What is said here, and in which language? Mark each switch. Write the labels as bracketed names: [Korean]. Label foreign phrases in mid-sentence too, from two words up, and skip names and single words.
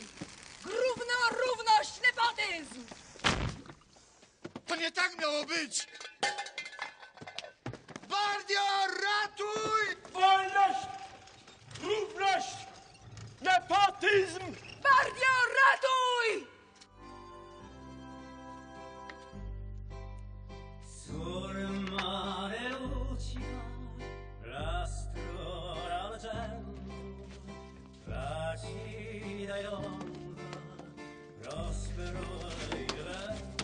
[Polish] Gówno, równość, nepotyzm! To nie tak miało być! Bardio, ratuj! Wolność! Równość! Nepotyzm! Bardio, ratuj! [Italian] Sul mare lucia l'astro d'argento, placida e longa, prospero il vento.